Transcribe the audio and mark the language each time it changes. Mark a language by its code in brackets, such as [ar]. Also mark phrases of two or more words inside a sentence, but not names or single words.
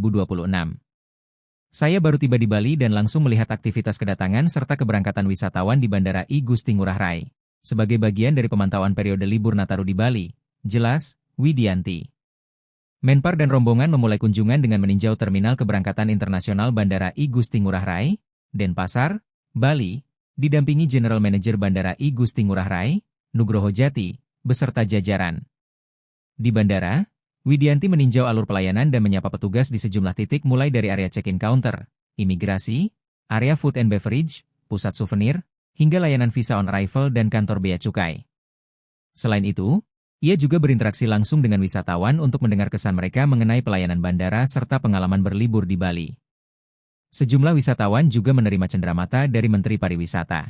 [id] Saya baru tiba di Bali dan langsung melihat aktivitas kedatangan serta keberangkatan wisatawan di Bandara I Gusti Ngurah Rai, sebagai bagian dari pemantauan periode libur Nataru di Bali, jelas Widianti. Menpar dan rombongan memulai kunjungan dengan meninjau Terminal Keberangkatan Internasional Bandara I Gusti Ngurah Rai, Denpasar, Bali, didampingi General Manager Bandara I Gusti Ngurah Rai, Nugroho Jati, beserta jajaran. Di bandara, Widianti meninjau alur pelayanan dan menyapa petugas di sejumlah titik mulai dari area [en] check-in counter, [id] imigrasi, area [en] food and beverage, [id] pusat souvenir, hingga layanan [en] visa on arrival [id] dan kantor bea cukai. Selain itu, ia juga berinteraksi langsung dengan wisatawan untuk mendengar kesan mereka mengenai pelayanan bandara serta pengalaman berlibur di Bali. Sejumlah wisatawan juga menerima cenderamata dari Menteri Pariwisata.